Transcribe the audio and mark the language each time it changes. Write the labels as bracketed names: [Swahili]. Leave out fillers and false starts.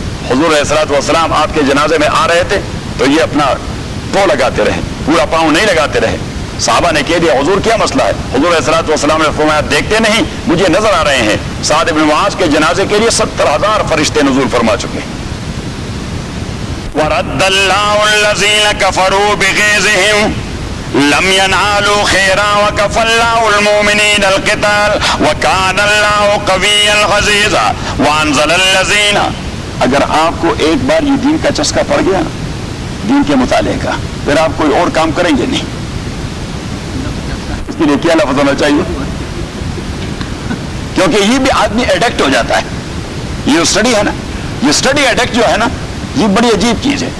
[Urdu] حضور علیہ الصلوۃ والسلام آپ کے جنازے میں آ رہے تھے تو یہ اپنا پاؤں لگاتے رہے، پورا پاؤں نہیں لگاتے رہے. صحابہ نے کہہ دیا حضور کیا مسئلہ ہے؟ حضور علیہ الصلوۃ والسلام نے فرمایا دیکھتے نہیں مجھے نظر آ رہے ہیں سعد بن معاذ کے جنازے کے لیے 70,000 فرشتے نزول فرما چکے. [Arabic] وَرَدَّ اللَّهُ الَّذِينَ كَفَرُوا بِغَيْظِهِمْ لم ينالوا خيرا وكفى الله المؤمنين القتال وكان الله قويا عزيزا وانزل الذين. [Urdu] اگر آپ کو ایک بار یہ دین کا چسکا پڑ گیا دین کے مطالعے کا پھر آپ کوئی اور کام کریں گے نہیں. اس کے لیے کیا لفظ ہونا چاہیے؟ کیونکہ یہ بھی آدمی ایڈکٹ ہو جاتا ہے. یہ اسٹڈی ہے نا، یہ اسٹڈی ایڈکٹ جو ہے نا یہ بڑی عجیب چیز ہے.